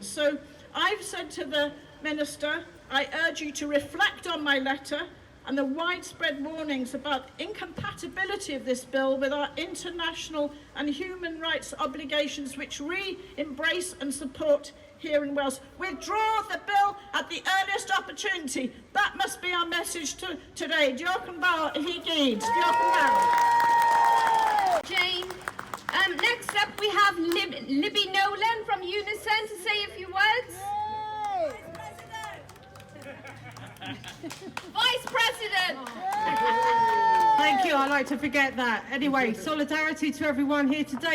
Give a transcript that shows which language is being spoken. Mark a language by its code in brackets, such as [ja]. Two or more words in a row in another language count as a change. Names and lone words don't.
[en] So I've said to the Minister, I urge you to reflect on my letter and the widespread warnings about incompatibility of this bill with our international and human rights obligations, which we embrace and support here in Wales. Withdraw the bill at the earliest opportunity. That must be our message today. [cy] Diolch yn fawr I gyd. Diolch yn fawr. [en] Jane. Next up we have Libby Nolan from Unison to say a few words. Vice President! Thank you, I like to forget that. Anyway, solidarity to everyone here today.